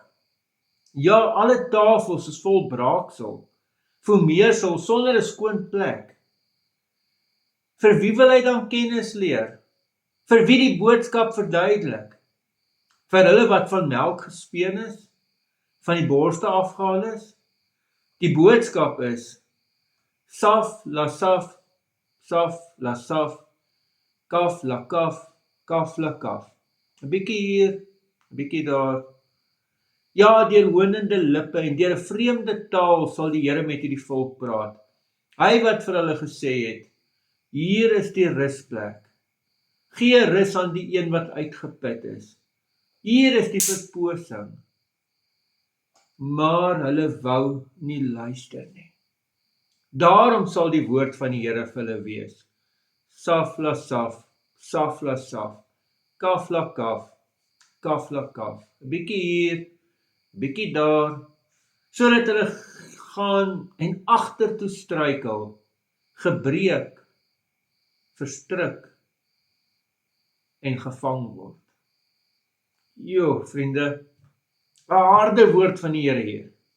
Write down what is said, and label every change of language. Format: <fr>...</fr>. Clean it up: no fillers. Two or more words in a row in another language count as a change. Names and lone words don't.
<af>Ja, alle tafels is vol braaksel, formeersel sonder 'n skoon plek. Vir wie wil hy dan kennis leer? Vir wie die boodskap verduidelik? Vir hulle wat van melk gespeen is? Van die borste afgehaal is? Die boodskap is Saf la saf, saf la saf, kaf la kaf, kaf la kaf. 'n bietjie hier, 'n bietjie daar. Ja, deur honende lippe en deur 'n vreemde taal sal die Here met hierdie volk praat. Hy wat vir hulle gesê het, hier is die rusplek. Gee rus aan die een wat uitgeput is. Hier is die verposing. Maar hulle wou nie luister nie. Daarom sal die woord van die Here vir hulle wees. Saf la saf, saf la saf, kaf la kaf, kaf la kaf. 'n bietjie hier, 'n bietjie daar, sodat hulle gaan en agtertoe struikel, gebreek, verstrik en gevang word. Jo, vriende, 'n harde woord van die Here hier.</af>